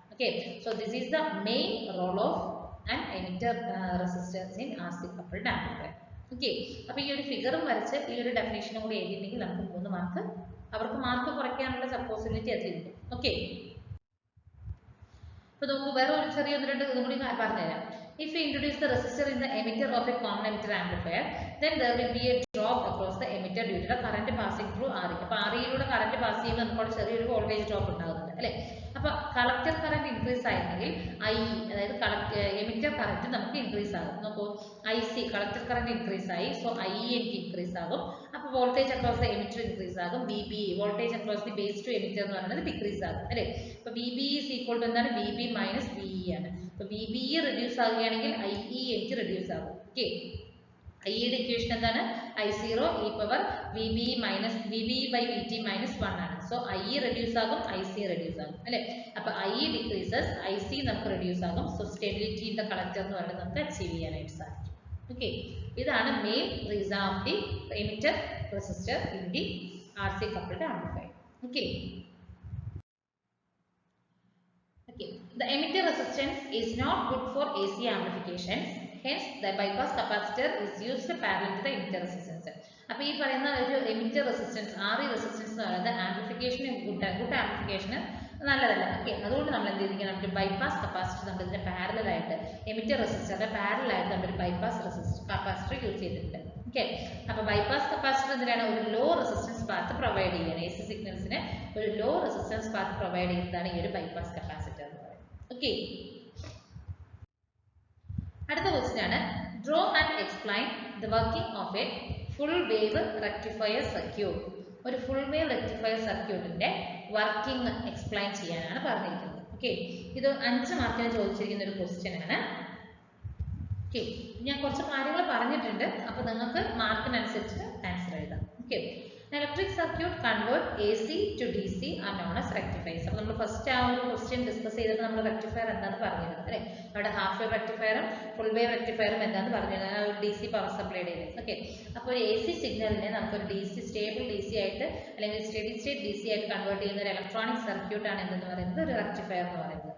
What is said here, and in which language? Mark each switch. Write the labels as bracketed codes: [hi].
[en] Okay, so this is the main role of an emitter resistance ഇൻ RC coupled amplifier. [ml] Okay, അപ്പൊ ഈ ഒരു ഫിഗറും വരച്ച് ഈ ഒരു ഡെഫിനേഷനും കൂടി എഴുതിയിട്ടുണ്ടെങ്കിൽ നമുക്ക് 3 മാർക്ക്, അവർക്ക് മാർക്ക് കുറയ്ക്കാനുള്ള പോസിബിലിറ്റി അതിലുണ്ട്. ഓക്കെ, അപ്പോൾ നമുക്ക് വേറെ ഒരു ചെറിയ ഒന്ന് രണ്ട് ഇതും കൂടി പറഞ്ഞുതരാം. [en] If we introduce the resistor in the emitter of a common emitter amplifier, then there will be a drop across the emitter due to the current passing through RE. [ml] അപ്പോൾ RE-യിലൂടെ കറന്റ് പാസ് ചെയ്യുമ്പോൾ നമുക്ക് ചെറിയൊരു voltage drop ഉണ്ടാകുന്നുണ്ട് അല്ലേ. അപ്പോൾ collector current increase ആയിരുന്നെങ്കിൽ IE, അതായത് emitter current നമുക്ക് ഇൻക്രീസ് ആകും. നോക്കൂ, IC കളക്ടർ കറന്റ് ഇൻക്രീസ് ആയി, സോ IE എനിക്ക് ഇൻക്രീസ് ആകും. അപ്പോൾ [en] voltage across the emitter [ml] increase ആകും. VBE voltage across the base two emitter എന്ന് പറയുന്നത് ഡിക്രീസ് ആകും അല്ലേ. അപ്പോൾ VBE [en] is equal to [ml] എന്താണ്, VB മൈനസ് VE ആണ്. അപ്പോൾ VBE റെഡ്യൂസ് ആകുകയാണെങ്കിൽ IE എനിക്ക് റെഡ്യൂസ് ആകും. ഓക്കെ, IEയുടെ ഇക്വേഷൻ എന്താണ്, I0 e power VBE minus VBE by VT minus 1 ആണ്. സോ IE റെഡ്യൂസ് ആകും, IC റെഡ്യൂസ് ആകും അല്ലേ. അപ്പോൾ IE ഡിക്രീസസ്, IC നമുക്ക് റെഡ്യൂസ് ആകും. So stability in the collector എന്ന് പറയുന്നത് നമുക്ക് അച്ചീവ് ചെയ്യാനായിട്ട് സാധിക്കും. ഓക്കെ, ഇതാണ് [en] Main reason of the emitter resistor in the RC coupled amplifier. Okay, the emitter resistance is not good for AC amplifications. Hence, the bypass capacitor is used parallel to the emitter resistance. [ml] അപ്പോൾ ഈ പറയുന്ന ഒരു emitter resistance RE resistance എന്ന് പറയുന്നത് ആംപ്ലിഫിക്കേഷന് good ആംപ്ലിഫിക്കേഷന് നല്ലതല്ല. Okay, അതുകൊണ്ട് നമ്മൾ എന്ത് ചെയ്തിരിക്കണം, ഒരു ബൈപ്പാസ് കപ്പാസിറ്റർ നമ്മൾ ഇതിന്റെ പാരലൽ ആയിട്ട് എമിറ്റർ റെസിസ്റ്ററിന്റെ പാരലൽ ആയിട്ട് നമ്മളൊരു ബൈപ്പാസ് കപ്പാസിറ്റർ യൂസ് ചെയ്തിട്ടുണ്ട്. ഓക്കെ, അപ്പോൾ ബൈപ്പാസ് കപ്പാസിറ്റർ എന്തിനാണ്, ഒരു ലോ റെസിസ്റ്റൻസ് പാത്ത് പ്രൊവൈഡ് ചെയ്യുന്നത്. AC സിഗ്നൽസിന് ഒരു ലോ റെസിസ്റ്റൻസ് പാത്ത് പ്രൊവൈഡ് ചെയ്യുന്നതാണ് ഈ ഒരു ബൈപ്പാസ് കപ്പാസിറ്റർ എന്ന് പറയുന്നത്. [en] okay, [ml] അടുത്ത ക്വസ്റ്റ്യൻ ആണ്, [en] Draw and explain the working of a full wave rectifier circuit. [ml] ഒരു ഫുൾ വേവ് റെക്ടിഫയർ സർക്യൂട്ടിന്റെ വർക്കിംഗ് എക്സ്പ്ലെയിൻ ചെയ്യാനാണ് പറഞ്ഞിരിക്കുന്നത്. ഓക്കെ, ഇത് 5 മാർക്കിന് ചോദിച്ചിരിക്കുന്ന ഒരു ക്വസ്റ്റ്യൻ ആണ്. ഓക്കെ, ഞാൻ കുറച്ച് കാര്യങ്ങൾ പറഞ്ഞിട്ടുണ്ട്, അപ്പോൾ നിങ്ങൾക്ക് മാർക്കിനനുസരിച്ച് ആൻസർ എഴുതാം. [en] Okay, electric circuit convert AC to DC are known as rectifiers. [ml] അപ്പോൾ നമ്മൾ ഫസ്റ്റ് ആ ഒരു ക്വസ്റ്റ്യൻ ഡിസ്കസ് ചെയ്തിട്ട് നമ്മൾ റെക്ടിഫയർ എന്താണെന്ന് പറഞ്ഞിരുന്നു അല്ലേ. അവിടെ ഹാഫ് വേവ് റെക്ടിഫയറും ഫുൾ വേവ് റെക്ടിഫയറും എന്താണെന്ന് പറഞ്ഞിരുന്നു, ആ ഒരു DC പവർ സപ്ലൈ ചെയ്ത്. ഓക്കെ, അപ്പോൾ ഒരു AC സിഗ്നലിനെ നമുക്കൊരു DC സ്റ്റേബിൾ DC ആയിട്ട് അല്ലെങ്കിൽ സ്റ്റഡി സ്റ്റേറ്റ് DC ആയിട്ട് കൺവേർട്ട് ചെയ്യുന്ന ഒരു ഇലക്ട്രോണിക് സർക്യൂട്ട് ആണ് എന്തെന്ന് പറയുന്നത്, ഒരു റെക്ടിഫയർ എന്ന് പറയുന്നത്.